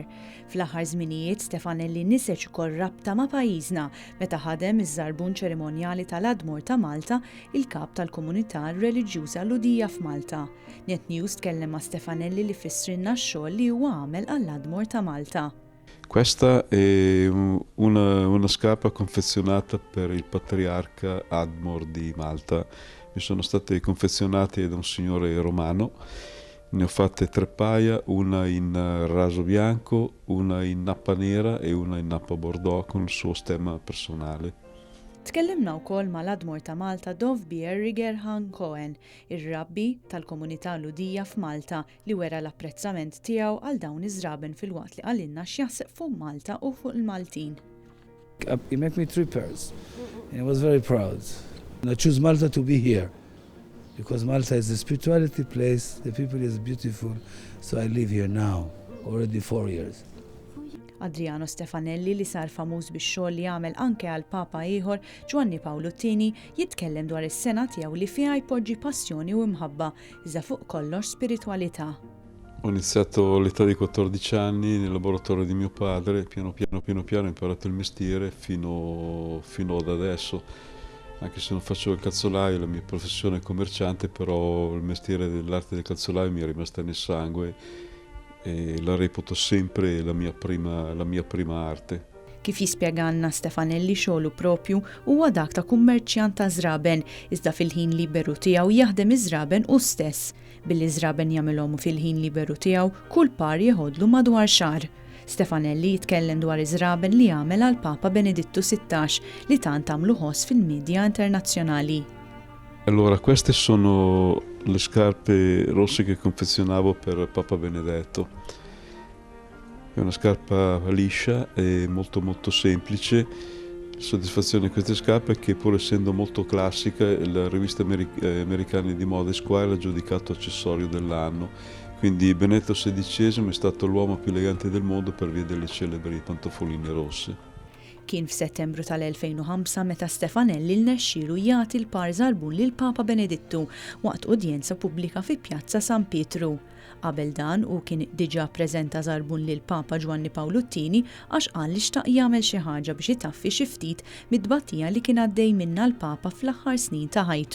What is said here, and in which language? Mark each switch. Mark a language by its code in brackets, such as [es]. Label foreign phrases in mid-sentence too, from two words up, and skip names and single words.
[mt] Fl-aħħar żminijiet Stefanelli niseġ ukoll rabta ma' pajjiżna meta ħadem iż-żarbun ċerimonjali tal-Admor ta' Malta, il-kap tal-komunità reliġjuża Ludija f'Malta. Net News tkellem ma' Stefanelli li fissrinna x-xogħol li huwa għamel għall-Admor ta' Malta. [it] Questa è una scarpa confezionata per il patriarca Admor di Malta. Mi sono state confezionate da un signore romano. Ne ho fatte 3 paia, una in raso bianco, una in nappa nera e una in nappa bordeaux con il suo stemma personale. [mt] Tkellimna wkoll mal-Admor ta' Malta Dovbier Rigerhan Cohen, ir-rabbi tal-komunità Ludija f'Malta li wera l-apprezzament tiegħu għal dawn iż-żraben fil-waqt li qalilna x'jaħseb fuq Malta u fuq il-Maltin. [en] He made me 3 pairs and I was very proud. I choose Malta to be here because Malta is a spirituality place, the people is beautiful, so I live here now, already 4 years. [mt] Adriano Stefanelli li sar famuż bix-xogħol li għamel anke għal Papa ieħor Giovanni Paolo II jitkellem dwar is-sena tiegħu li fiha jpoġġi passjoni u imħabba iżda fuq kollox spiritwalità. [it] Ho iniziato all'età di 14 anni nel laboratorio di mio padre, piano piano ho imparato il mestiere fino ad adesso. Anche se non faccio il calzolaio, la mia professione è commerciante, però il mestiere dell'arte del calzolaio mi è rimasta nel sangue e la reputo sempre la mia prima arte. [mt] Kif jispjeganna Stefanelli xogħlu propju huwa dak ta' kummerċjant ta' żraben, iżda fil-ħin liberu tiegħu jaħdem iż-żraben hu stess. Billi żraben jagħmilhom fil-ħin liberu tiegħu kull par jieħodlu madwar xahar. Stefanelli jitkellem dwar iż-żraben li għamel għal Papa Benedittu 16 li tant għamlu ħoss fil-medja internazzjonali. [it] Allora, queste sono le scarpe rosse che confezionavo per Papa Benedetto. È una scarpa liscia e molto semplice. La soddisfazione di queste scarpe è che pur essendo molto classica, la rivista americana di moda Esquire l'ha giudicato accessorio dell'anno. Quindi Benedetto XVI è stato l'uomo più elegante del mondo per via delle celebri pantofoline rosse. [mt] Kien f'Settembru tal-2005 meta Stefanelli lnexxielu jagħti l-par żarbun lil Papa Benedittu waqt udjenza pubblika fi Pjazza San Pietru. Qabel dan kien diġà ppreżenta żarbun lil Papa Giovanni Paolo II għax qal li xtaq jagħmel xi ħaġa biex itaffi xi ftit mid-tbattija li kien għaddej minnha l-Papa fl-aħħar snin ta' ħajtu.